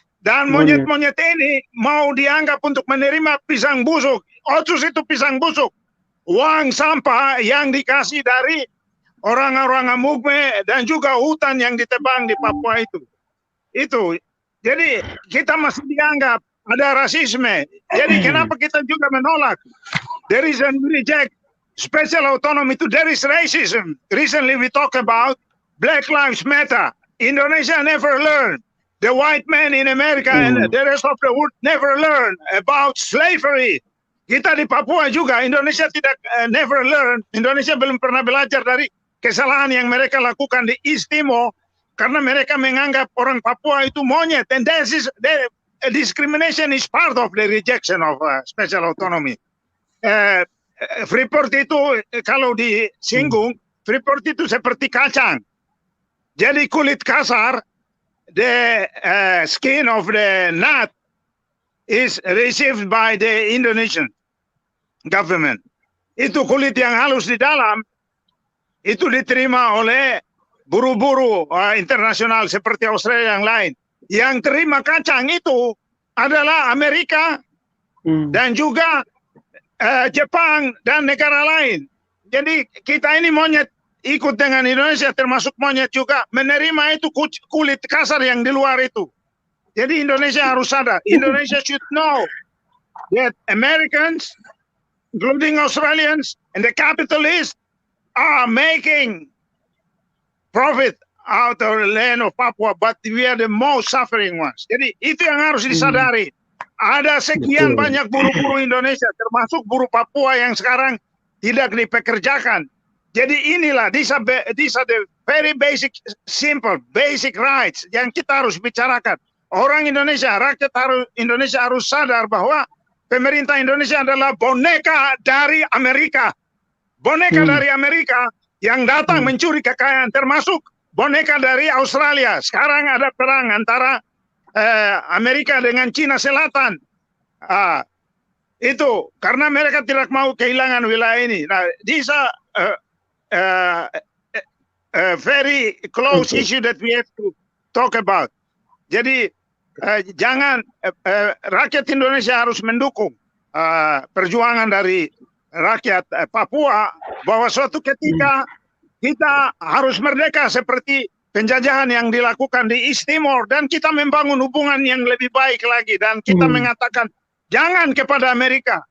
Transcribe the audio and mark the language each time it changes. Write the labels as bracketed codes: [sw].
[id] Dan monyet-monyet ini mau dianggap untuk menerima pisang busuk. Otsus itu pisang busuk. Uang sampah yang dikasih dari orang-orang Amugme dan juga hutan yang ditebang di Papua itu. Itu. Jadi kita masih dianggap ada rasisme. Jadi kenapa kita juga menolak? [en] There is a reject special autonomy to there is racism. Recently we talk about Black Lives Matter. Indonesia never learned. The white man in America and the rest of the world never learn about slavery. [id] Kita di Papua juga, Indonesia tidak [en] never learn. [id] Indonesia belum pernah belajar dari kesalahan yang mereka lakukan di East Timor karena mereka menganggap orang Papua itu monyet. [en] And discrimination is part of the rejection of special autonomy. [id] Freeport itu kalau disinggung, Freeport itu seperti kacang. Jadi kulit kasar, [en] the skin of the nut is received by the Indonesian government. [id] Itu kulit yang halus di dalam, itu diterima oleh buru-buru internasional seperti Australia yang lain. Yang terima kacang itu adalah Amerika dan juga Jepang dan negara lain. Jadi kita ini monyet ikut dengan Indonesia termasuk monyet juga menerima itu kulit kasar yang di luar itu. Jadi Indonesia harus sadar. [en] Indonesia should know that Americans, including Australians and the capitalists are making profit out of the land of Papua, but we are the most suffering ones. [id] Jadi itu yang harus disadari. Ada sekian banyak buruh-buruh Indonesia, termasuk buruh Papua yang sekarang tidak dipekerjakan. Jadi inilah, [en] these are the very basic, simple, basic rights [id] yang kita harus bicarakan. Orang Indonesia, rakyat Indonesia harus sadar bahwa pemerintah Indonesia adalah boneka dari Amerika. Boneka dari Amerika yang datang mencuri kekayaan, termasuk boneka dari Australia. Sekarang ada perang antara Amerika dengan Cina Selatan. Itu karena mereka tidak mau kehilangan wilayah ini. [en] Nah, these are a very close issue that we have to talk about. [id] Jadi jangan rakyat Indonesia harus mendukung perjuangan dari rakyat Papua bahwa suatu ketika kita harus merdeka seperti penjajahan yang dilakukan di East Timor dan kita membangun hubungan yang lebih baik lagi dan kita mengatakan jangan kepada Amerika.